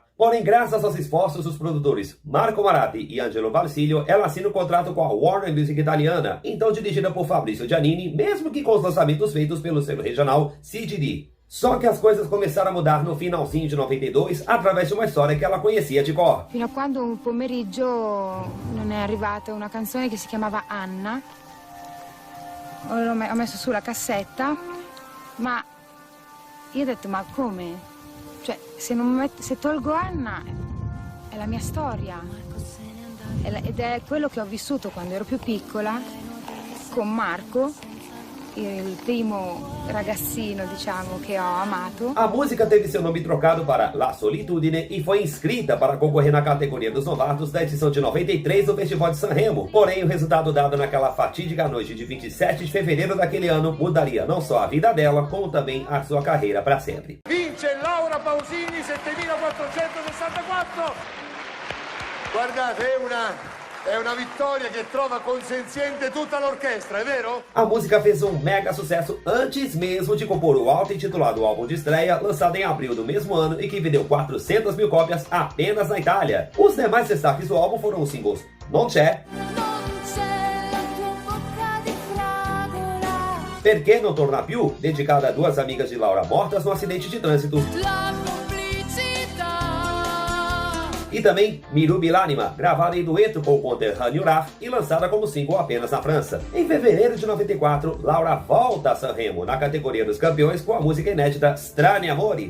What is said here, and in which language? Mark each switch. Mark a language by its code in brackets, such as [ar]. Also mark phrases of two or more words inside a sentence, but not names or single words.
[pt] Porém, graças aos esforços dos produtores Marco Maratti e Angelo Valsilio, ela assina um contrato com a Warner Music italiana, então dirigida por Fabrizio Giannini, mesmo que com os lançamentos feitos pelo selo regional CGD. Só que as coisas começaram a mudar no finalzinho de 92, através de uma história que ela conhecia de cor. [it] Fino a quando un pomeriggio non è arrivata una canzone che si chiamava Anna. Ho messo su la cassetta, ma io ho detto, ma come? Cioè, se tolgo Anna, è la mia storia. Ed è quello che ho vissuto quando ero più piccola, con Marco, il primo ragazzino, diciamo, che ho amato. [pt] A música teve seu nome trocado para La Solitudine e foi inscrita para concorrer na categoria dos novatos da edição de 93 do Festival de Sanremo. Porém, o resultado dado naquela fatídica noite de 27 de fevereiro daquele ano mudaria não só a vida dela, como também a sua carreira para sempre. [it] Vince Laura Pausini, 7464. Guardate, è una vittoria che trova consenziente tutta l'orchestra, è vero? [pt] A música fez um mega sucesso antes mesmo de compor o auto-intitulado álbum de estreia, lançado em abril do mesmo ano e que vendeu 400 mil cópias apenas na Itália. Os demais destaques do álbum foram os singles Non c'è, Perché non torna più, dedicada a 2 amigas de Laura mortas no acidente de trânsito. E também Mirubi l'anima, gravada em dueto com o conterrâneo Raf e lançada como single apenas na França. Em fevereiro de 94, Laura volta a Sanremo na categoria dos campeões com a música inédita Strani Amori.